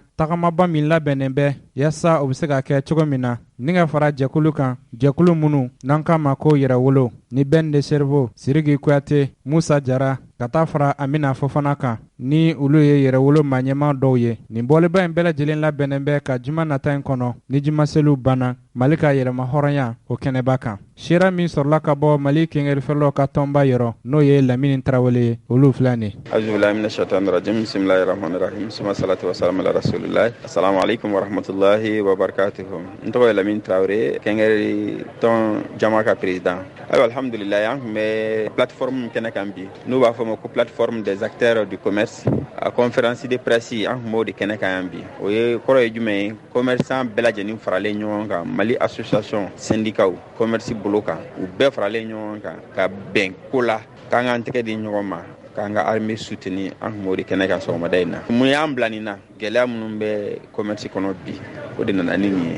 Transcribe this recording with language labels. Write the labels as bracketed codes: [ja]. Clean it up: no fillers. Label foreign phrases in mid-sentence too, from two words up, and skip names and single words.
[bm] tagamaba min labɛnnen bɛ yaasa u bɛ se ka kɛ cogo min na ni ka fara jɛkulu kan jɛkulu minnu n'an k'a ma ko yɛrɛwolo ni Ben le Cerveau Siriki Kuyate Musa Jara ka taa fara Amina Fofana kan ni olu ye yɛrɛwolo maaɲɛma dɔw ye nin bɔliba in bɛɛ lajɛlen labɛnnen bɛ ka juma nata in kɔnɔ ni jumaseliw banna Mali ka yɛrɛma hɔrɔnya o kɛnɛba kan seera min sɔrɔla ka bɔ Mali kɛnkɛrɛn feerelaw ka tɔnba yɔrɔ n'o ye Lamini Tarawele ye olu filɛ nin [ar] أعوذ بالله من الشيطان الرجيم بسم الله الرحمن الرحيم ثم الصلاة والسلام على رسول الله السلام عليكم ورحمة الله وبركاته [bm] n tɔgɔ ye Lamini Tarawele kɛnkɛrɛn tɔn jama ka président ayiwa alhamdulillah an tun bɛ plateforme min kɛnɛ kan bi n'u b'a fɔ ma ko [fr] plateforme des acteurs du commerce [bm] a [fr] conférence de presse [bm] an tun b'o de kɛnɛ kan yan bi o ye kɔrɔ ye jumɛn ye commerçant bɛɛ lajɛlen faralen ɲɔgɔn kan Mali [fr] association syndicat commerce [bm] bolo kan u bɛɛ faralen ɲɔgɔn kan ka bɛn ko la k'an k'an tɛgɛ di ɲɔgɔn ma k'an ka [fr] armée soutenir [bm] an tun b'o de kɛnɛ kan sɔgɔmada in na mun y'an bila nin na gɛlɛya minnu bɛ commerce kɔnɔ bi o de nana ni nin ye